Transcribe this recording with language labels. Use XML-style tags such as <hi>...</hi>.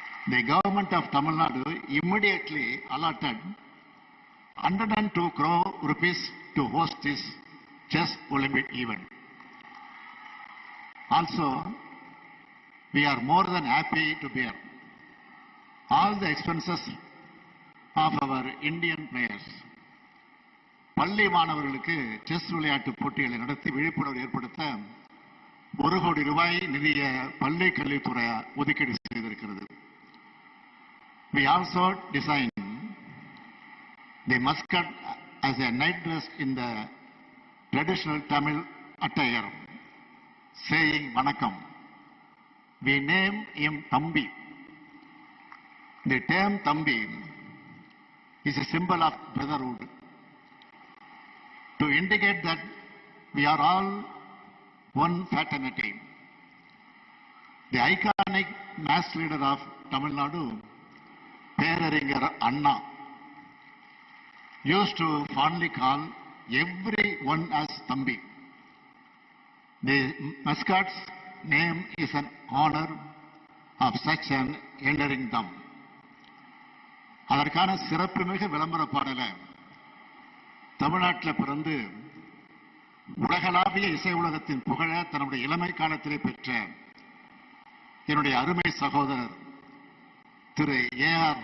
<en>The government of Tamil Nadu immediately allotted 102 crore rupees to host this chess Olympiad event. Also, we are more than happy to bear all the expenses of our Indian players.</en> <ta>பள்ளி மாணவர்களுக்கு chess விளையாட்டு போட்டிகளை நடத்தி விழிப்புணர்வு ஏற்படுத்த 1 கோடி ரூபாய் நிதியை பள்ளி கல்வித்துறை ஒதுக்கீடு செய்திருக்கிறது.</ta> <en>We also designed the mascot as a night dress in the traditional Tamil attire, saying Vanakkam. We name him Thambi. The term Thambi is a symbol of brotherhood, to indicate that we are all one fraternity. The iconic mass leader of Tamil Nadu, Peraringer Anna, used to fondly call everyone as Thambi. The mascot's name is an honor of such an enduring thumb.</en> <ta>அதற்கான சிறப்புமிகு விளம்பர பாடல தமிழ்நாட்டில் பிறந்து உலகளாவிய இசை உலகத்தின் புகழ தன்னுடைய இளமை காலத்திலே பெற்ற என்னுடைய அருமை சகோதரர் திரு ஏ.ஆர்.</ta>